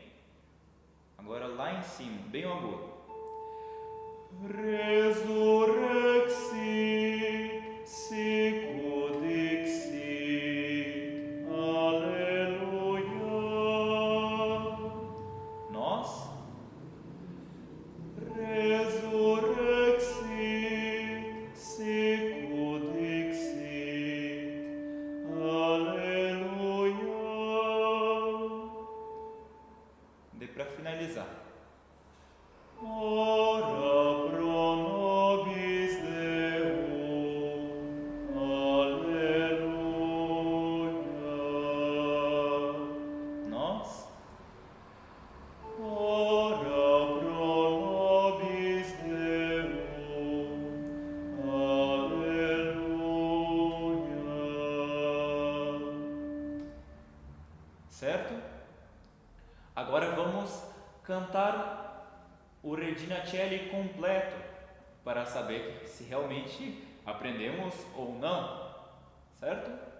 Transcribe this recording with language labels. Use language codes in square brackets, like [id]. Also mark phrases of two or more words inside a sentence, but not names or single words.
[pt] Agora lá em cima, bem agudo. [la] Resurrexit, sicut dixit, aleluia. [pt] Nós. [la] Resurrexit, sicut dixit, aleluia. [pt] Dê para finalizar. [la] Ora pro nobis Deum, aleluia. [pt] Nós. [la] Ora pro nobis Deum, aleluia. [pt] Certo? Agora vamos cantar o Regina Coeli completo para saber se realmente aprendemos ou não, certo?